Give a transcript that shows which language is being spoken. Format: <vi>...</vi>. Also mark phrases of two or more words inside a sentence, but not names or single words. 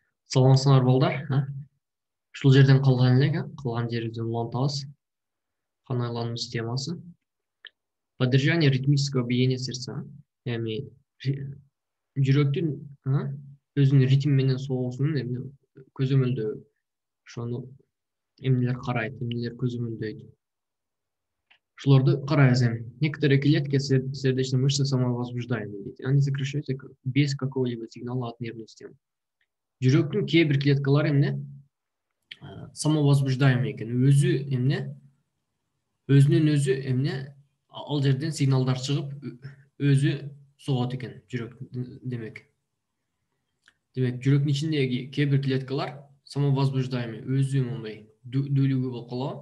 <ky>Саламатсыңар балдар. Ушул жерден калган элек, калган жерибизден улантабыз. Канайлануу системасы.</ky> <ru>Поддержание ритмического биения сердца.</ru> <ky>Эми жүрөктүн өзүнүн ритм менен согуусунун көзөмөлдөө. Ошону эмнелер карайт, эмнелер көзөмөлдөйт. Ушуларды карайбыз эми.</ky> <ru>Некоторые клетки сердечной мышцы самовозбуждаемые дейт. Они сокращаются без какого-либо сигнала от нервной системы.</ru> <ky>Жүрөктүн кээ бир клеткалары эмне самовозбуждаемый экен. Өзүнөн өзү эмне ал жерден сигналдар чыгып өзү согот экен жүрөк демек. Жүрөктүн ичиндеги кээ бир клеткалар самовозбуждаемый, өзү мындай дүүлүгү болуп калабы.</ky>